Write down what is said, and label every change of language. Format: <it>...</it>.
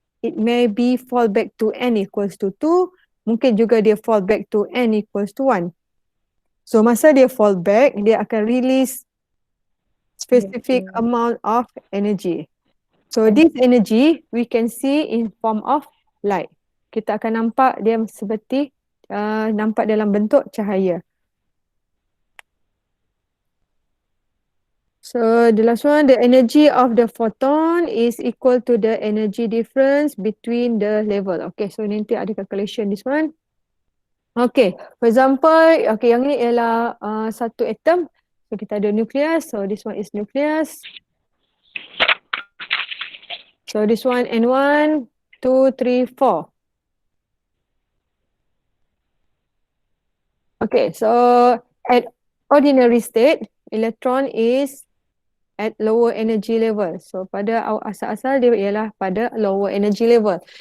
<en>It may be fall back to n equals to 2.</en> <ms>Mungkin juga dia</ms> <en>fall back to n equals to 1. So</en> <ms>masa dia</ms> <en>fall back,</en> <ms>dia akan</ms> <en>release specific amount of energy. So this energy we can see in form of light.</en> <ms>Kita akan nampak dia seperti nampak dalam bentuk cahaya.</ms> <en>So the last one, the energy of the photon is equal to the energy difference between the level. Okay, so</en> <ms>nanti ada</ms> <en>calculation this one. Okay, for example, okay,</en> <ms>yang ni ialah satu atom.</ms> <en>So</en> <ms>kita ada</ms> <en>nucleus, so this one is nucleus. So this one N1, 2, 3, 4. Okay, so at ordinary state, electron is at lower energy level.</en> <ms>So pada asal-asal dia ialah pada</ms> <en>lower energy level.</en>